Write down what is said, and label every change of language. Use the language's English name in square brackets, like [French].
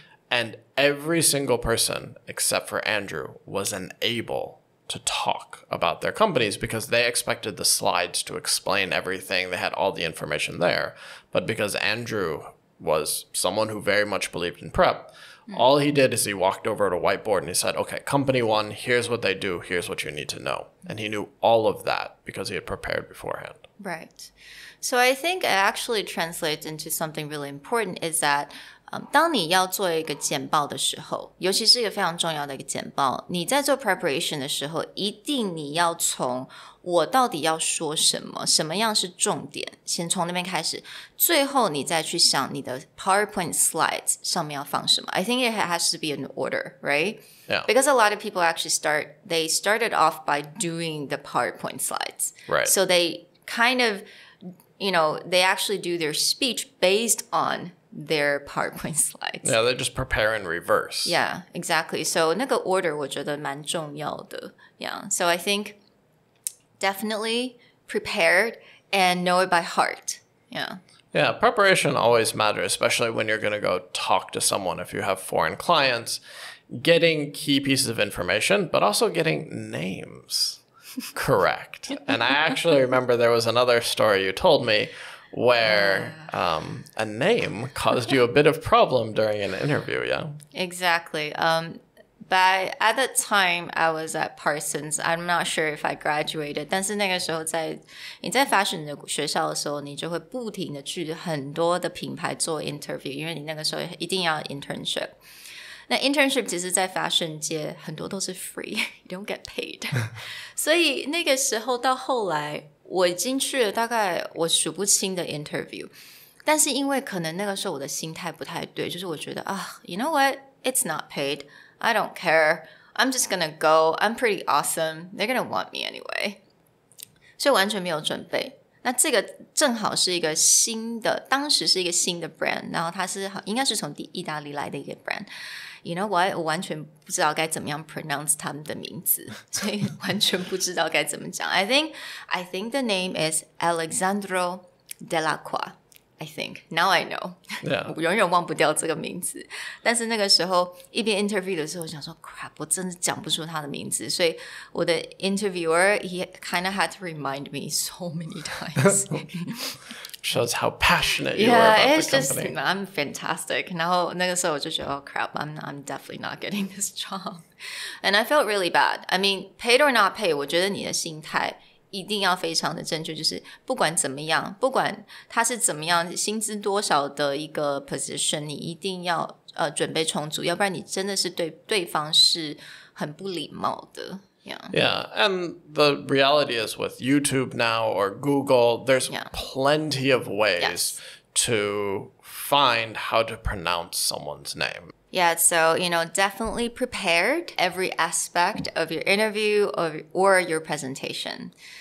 [English] And every single person, except for Andrew, was unable to talk about their companies because they expected the slides to explain everything. They had all the information there. But because Andrew was someone who very much believed in prep, all he did is he walked over to a whiteboard and he said, okay, company one, here's what they do, here's what you need to know. And he knew all of that because he had prepared beforehand. Right. So I think it actually translates into something really important is that [Chinese] 当你要做一个简报的时候，尤其是一个非常重要的一个简报，你在做 preparation 的时候，一定你要从我到底要说什么，什么样是重点，先从那边开始，最后你再去想你的 PowerPoint slides 上面要放什么。 [English] I think it has to be in order, right? Yeah. Because a lot of people actually started off by doing the PowerPoint slides. Right. So they kind of, they actually do their speech based on their PowerPoint slides. Yeah, they just prepare in reverse. Yeah, exactly. [Chinese] So 那个 order 我觉得蛮重要的. [English] Yeah. So I think definitely prepared and know it by heart. Yeah. Yeah, preparation always matters, especially when you're going to go talk to someone if you have foreign clients. Getting key pieces of information, but also getting names correct. And I actually remember there was another story you told me where a name caused you a bit of problem during an interview, yeah? Exactly. But at that time, I was at Parsons. I'm not sure if I graduated. [Chinese] 但是那个时候你在 fashion 的学校的时候，你就会不停的去很多的品牌做 interview， 因为你那个时候一定要 internship。那 internship 其实在 fashion 界很多都是 [English] free, you don't get paid. [Chinese] 所以那个时候到后来，我已经去了大概我数不清的 interview， 但是因为可能那个时候我的心态不太对，就是我觉得 [English] you know what, it's not paid, I don't care, I'm just gonna go, I'm pretty awesome, they're gonna want me anyway. [Chinese] 所以完全没有准备。那这个正好是一个新的，当时是一个新的 brand， 然后它是应该是从意大利来的一个 brand。 [English] You know what？ [Chinese] 我完全不知道该怎么样 pronounce 他们的名字，所以完全不知道该怎么讲。 [English] I think the name is Alexandro Delacqua。I think now I know， [Chinese] 我永远忘不掉这个名字。但是那个时候一边 interview 的时候，我想说 crap， 我真的讲不出他的名字，所以我的 interviewer [English] he kind of had to remind me so many times. Shows how passionate you are about the company. I'm fantastic. [Chinese] 然后那个时候我就觉得 [English] oh crap, I'm definitely not getting this job. And I felt really bad. I mean, paid or not paid, [Chinese] 我觉得你的心态一定要非常的正确，就是不管怎么样，不管他是怎么样，薪资多少的一个 position， 你一定要准备充足，要不然你真的是对对方是很不礼貌的。 [English] Yeah, and the reality is with YouTube now or Google, there's plenty of ways to find how to pronounce someone's name. Yeah, so, definitely prepared every aspect of your interview or your presentation.